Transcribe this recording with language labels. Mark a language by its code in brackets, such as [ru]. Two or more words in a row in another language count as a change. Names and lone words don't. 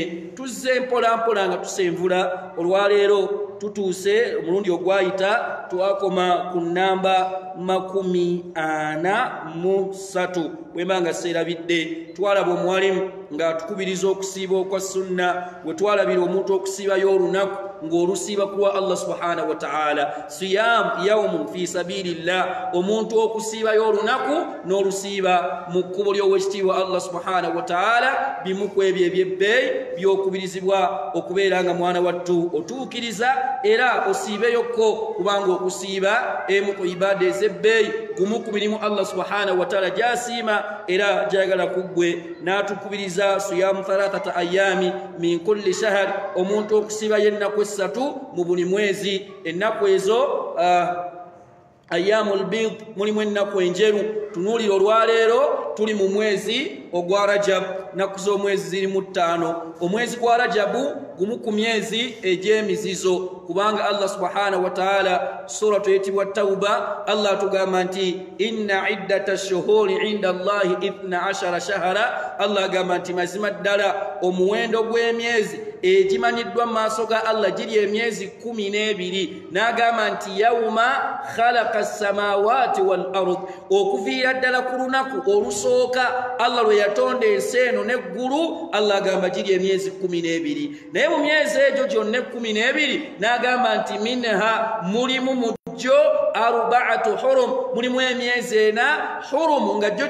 [lg] Tuzze mpolampola nga tusenvula olwaleero tutuuse omulundi ogwayita twakoma ku namba 43 bwembanga seerabidde twalaba omuwalimu ng'atukubiriza okusiiba okwa sunna bwe twalabira omuntu okusiibayo olunaku ng'olusiiba kuwa [ar] الله سبحانه وتعالى صيام يوم في سبيل الله [lg] omuntu okusiibayo olunaku n'olusiiba mu kkubo ly'owekitiibwa [ar] الله سبحانه وتعالى [lg] bimu ku ebyo ebyebbeeyi by'okubirizibwa okubeera nga mwana wattu otuukiriza era osiibeyokko kubanga okusiiba emu ku ibaada ez'ebbeeyi gumu ku mirimu [ar] الله سبحانه وتعالى [lg] gyasiima era gyayagala ku ggwe n'atukubiriza [ar] صيام 3 أيام من كل شهر [lg] omuntu okusiiba yennaku 3 mu buli mwezi ennaku ezo [ar] أيام البيض [lg] mulimu ennaku enjeru. Tunuulira olwaleero tuli mu mwezi ogwa Rajab nnaku z'omwezi zirimu 5 omwezi gwa Rajabu gumu ku myezi egy'emizizo kubanga [ar] الله سبحانه وتعالى [lg] suratu eyitibwa Tauba Allah atugamba nti [ar] إن عدة الشهور عند الله 12 شهرا [lg] Allah agamba nti mazima ddala omuwendo gw'emyezi egimanyiddwa mu maaso ga Allah giri emyezi 12 n'agamba nti [ar] يوم خلق السماوات والأرض [lg] okuviira ddala ku lunaku olusooka Allah lwe yatonda ensi eno n'eggulu Allah agamba giri emyezi 12 naye mu myezi egyo gyonna 12 n'agamba nti minha mulimu mujjo [ar] أربعة حرم [lg] mulimu emyezi ena hurum nga gyo